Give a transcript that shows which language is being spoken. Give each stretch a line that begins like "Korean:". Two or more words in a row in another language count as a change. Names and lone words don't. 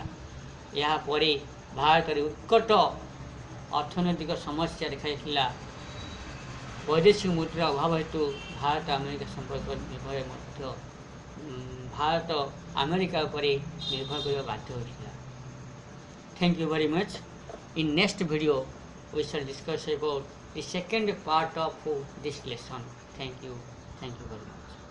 Odia: ଏହାପରେ ଭାରତରେ ଉତ୍କଟ ଅର୍ଥନୈତିକ ସମସ୍ୟା ଦେଖାଯାଇଥିଲା। ବୈଦେଶିକ ମୁଦ୍ରା ଅଭାବ ହେତୁ ଭାରତ ଆମେରିକା ସମ୍ପର୍କ ନିର୍ଭର ମଧ୍ୟ ଭାରତ ଆମେରିକା ଉପରେ ନିର୍ଭର କରିବା ବାଧ୍ୟ ହୋଇଥିଲା।
English: Thank you very much. In next video we shall discuss about the second part of this lesson. Thank you very much.